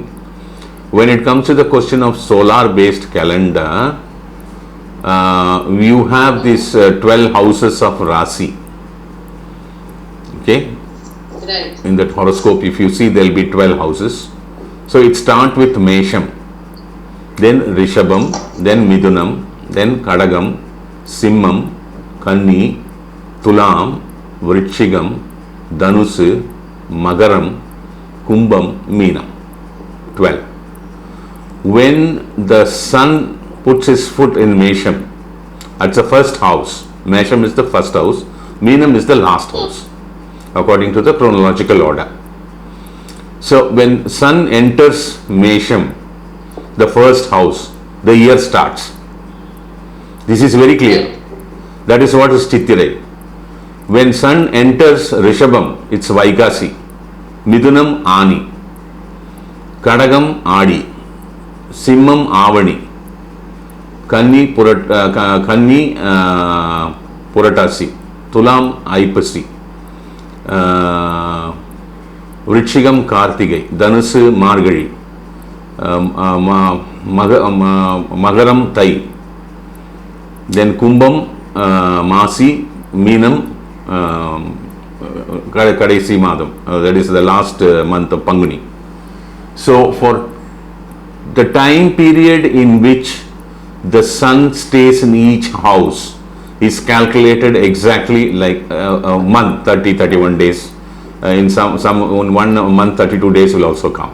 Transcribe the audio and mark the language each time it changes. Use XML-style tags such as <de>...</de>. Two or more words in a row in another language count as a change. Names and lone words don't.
<en>When it comes to the question of solar based calendar, you have these 12 houses of Rasi. Okay? Right. In that horoscope, if you see, there will be 12 houses. So it starts with Mesham, then Rishabham, then Midunam, then Kadagam, Simmam, Kanni, Tulam, Vrishchigam, Dhanusu, Magaram, Kumbam, Meenam. 12. When the sun puts his foot in Mesham, that's the first house. Mesham is the first house, Meenam is the last house, according to the chronological order. So when sun enters Mesham, the first house, the year starts. This is very clear. That is what is Chittirai. When sun enters Rishabham, it's Vaikasi. Midunam, Ani. Kadagam, Adi. Simmam, Avani. Kanni, Puratasi. Tulam, Aipasi. Vrishchigam, Kartigai. Dhanusu, Margari. Magaram, Tai. Then Kumbam, Masi, Meenam,</en> <ta>கடைசி மாதம்.</ta> <en>That is the last month of Panguni. So for the time period in which the sun stays in each house is calculated exactly like a month, 31 days. In some in 1 month 32 days will also come.</en>